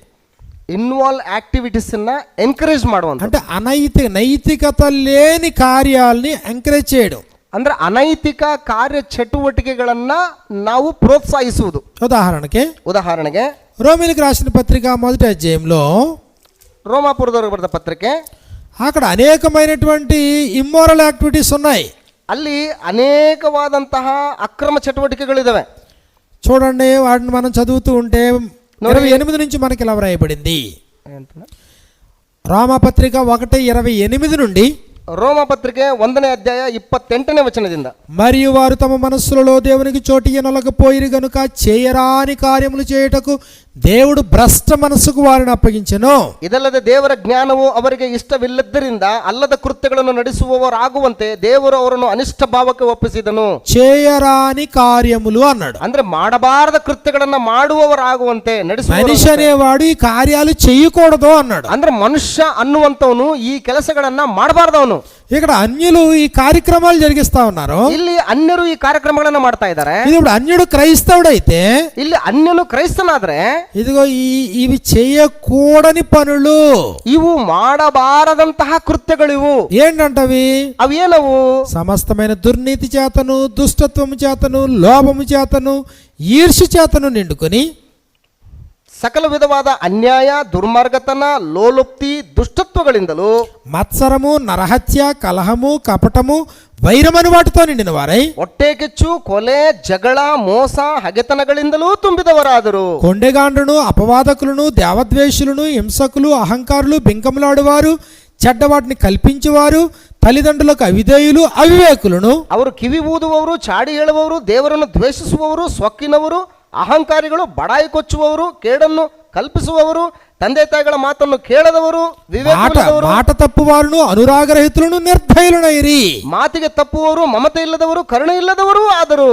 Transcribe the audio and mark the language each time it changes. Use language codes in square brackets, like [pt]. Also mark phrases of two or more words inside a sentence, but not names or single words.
[en] involve activities [kn] ಅನ್ನ ಎನ್ಕರೇಜ್ ಮಾಡುವಂತ, [te] అంటే నైతికత లేని కార్యాలని ఎంకరేజ్ చేయడం. [kn] ಅಂದ್ರೆ ಅನೈತಿಕ ಕಾರ್ಯ ಚಟುವಟಿಕೆಗಳನ್ನ ನಾವು ಪ್ರೋತ್ಸಾಹಿಸುವುದು. ಉದಾಹರಣೆಗೆ [te] రోమిలికి రాసిన పత్రిక 1వ అధ్యాయంలో [kn] ರೋಮಾಪುರದವರಿಗೆ ಬರೆದ ಪತ್ರಿಕೆ, [te] అక్కడ అనేకమైనటువంటి [en] immoral activities [te] ఉన్నాయి. [kn] ಅಲ್ಲಿ ಅನೇಕವಾದಂತಹ ಅಕ್ರಮ ಚಟುವಟಿಕೆಗಳಿದಾವೆ. [te] చూడండి, వాటిని మనం చదువుతూ ఉంటే 28 నుంచి మనకి ఇలా వ్రాయబడింది. రోమపత్రిక 1:28 నుండి, [kn] ರೋಮ ಪತ್ರಿಕೆ 1ನೇ ಅಧ್ಯಾಯ 28ನೇ ವಚನದಿಂದ, [te] మరియు వారు తమ మనస్సులలో దేవునికి చోటు ఇయ్యనొలకపోయిరి గనుక చేయరాని కార్యములు చేయుటకు దేవుడు ಭ್ರಷ್ಟ మనస్సుకు వారిని అప్పగించెను. [kn] ಇದಲ್ಲದೆ ದೇವರ ಜ್ಞಾನವು ಅವರಿಗೆ ಇಷ್ಟವಿಲ್ಲದ್ದರಿಂದ ಅಲ್ಲದ ಕೃತ್ಯಗಳನ್ನು ನಡೆಸುವವರಾಗುವಂತೆ ದೇವರು ಅವರನ್ನು ಅನಿಷ್ಟ ಭಾವಕ್ಕೆ ಒಪ್ಪಿಸಿದನು. [te] చేయరాని కార్యములు అన్నాడు. [kn] ಅಂದ್ರೆ ಮಾಡಬಾರದ ಕೃತ್ಯಗಳನ್ನ ಮಾಡುವವರಾಗುವಂತೆ [te] మనిషి అనేవాడు ఈ కార్యాలు చేయకూడదు అన్నాడు. [kn] ಅಂದ್ರೆ ಮನುಷ್ಯ ಅನ್ನುವಂತವನು ಈ ಕೆಲಸಗಳನ್ನ ಮಾಡಬಾರ್ದವನು. [te] ఇక్కడ అన్యులు ఈ కార్యక్రమాలు జరిగిస్తా ఉన్నారు. [kn] ಇಲ್ಲಿ ಅನ್ಯರು ಈ ಕಾರ್ಯಕ್ರಮಗಳನ್ನ ಮಾಡ್ತಾ ಇದ್ದಾರೆ. [te] ఇది ఇప్పుడు అన్యుడు క్రైస్తవుడైతే, [kn] ಇಲ್ಲಿ ಅನ್ಯನು ಕ್ರೈಸ್ತನಾದ್ರೆ [te] ఇదిగో ఇవి చేయకూడని పనులు, [kn] ಇವು ಮಾಡಬಾರದಂತಹ ಕೃತ್ಯಗಳಿವು. [te] ఏంటంటవి? [kn] ಅವೇನವು? [te] సమస్తమైన దుర్నీతి చేతను, దుష్టత్వము చేతను, లోభము చేతను, ఈర్ష్య చేతను నిండుకొని, [kn] ಸಕಲ ವಿಧವಾದ ಅನ್ಯಾಯ, ದುರ್ಮಾರ್ಗತನ, ಲೋಲುಪ್ತಿ, ದುಷ್ಟತ್ವಗಳಿಂದಲೂ, [te] మత్సరము, నరహత్య, కలహము, కపటము, వైరమని వాటితో నిండిన వారై, [kn] ಹೊಟ್ಟೆ ಕಿಚ್ಚು, ಕೊಲೆ, ಜಗಳ, ಮೋಸ, ಹಗೆತನಗಳಿಂದಲೂ ತುಂಬಿದವರಾದರು. [te] కొండెగాండ్రును, అపవాదకులను, దేవద్వేషులను, హింసకులు, అహంకారులు, బింకములాడువారు, చెడ్డవాటిని కల్పించేవారు, తల్లిదండ్రులకు అవిధేయులు, అవివేకులను, [kn] ಅವರು ಕಿವಿ ಊದುವವರು, ಚಾಡಿ ಹೇಳುವವರು, ದೇವರನ್ನು ದ್ವೇಷಿಸುವವರು, ಸೊಕ್ಕಿನವರು, ಅಹಂಕಾರಿಗಳು, ಬಡಾಯಿ ಕೊಚ್ಚುವವರು, ಕೇಡನ್ನು ಕಲ್ಪಿಸುವವರು, ತಂದೆ ತಾಯಿಗಳ ಮಾತನ್ನು ಕೇಳದವರು, ವಿವೇಕವಿಲ್ಲದವರು, [te] మాట తప్పువారును, అనురాగరహితులను, నిర్భయులనైరి. [kn] ಮಾತಿಗೆ ತಪ್ಪುವವರು, ಮಮತೆ ಇಲ್ಲದವರು, ಕರುಣೆ ಇಲ್ಲದವರು ಆದರು.